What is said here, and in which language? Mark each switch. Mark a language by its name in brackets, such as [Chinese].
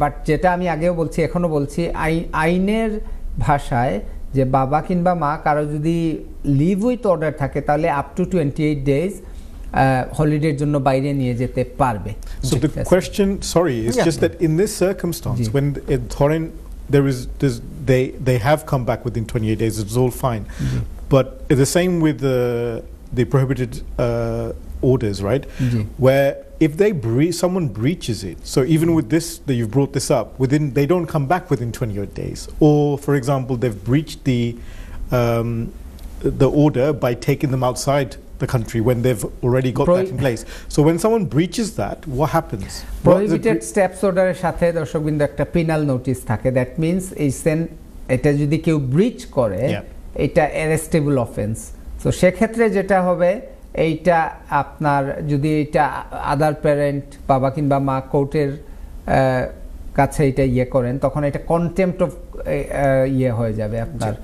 [Bangla] But যেটা আমি আগেও বলছি, এখনো বলছি, আইনের ভাষায় যে বাবা কিংবা মা কারো যদি লিভ উইথ অর্ডার থাকে তাহলে [English] up to 28 days [Bangla] হলিডের জন্য বাইরে নিয়ে যেতে পারবে। [English] So the question, sorry, is just that in this circumstance, when they have come back within 28 days, it's all fine. But it's the same with the prohibited orders, right? Where if someone breaches it, so even with this that you've brought this up, they don't come back within 28 days. Or for example, they've breached the order by taking them outside the country when they've already got that in place. So when someone breaches that, what happens? [Bangla] Prohibited steps order এর সাথে দর্শকবৃন্দ একটা penal notice থাকে। [English] that means [Bangla] এটা যদি কেউ ব্রিচ করে, এটা অ্যারেস্টেবল অফেন্স। তো সেক্ষেত্রে যেটা হবে, এইটা আপনার যদি এটা আদার প্যারেন্ট বাবা কিংবা মা কোর্টের কাছে এটা করেন, তখন এটা কন্টেম্প্ট অফ হয়ে যাবে, আপনার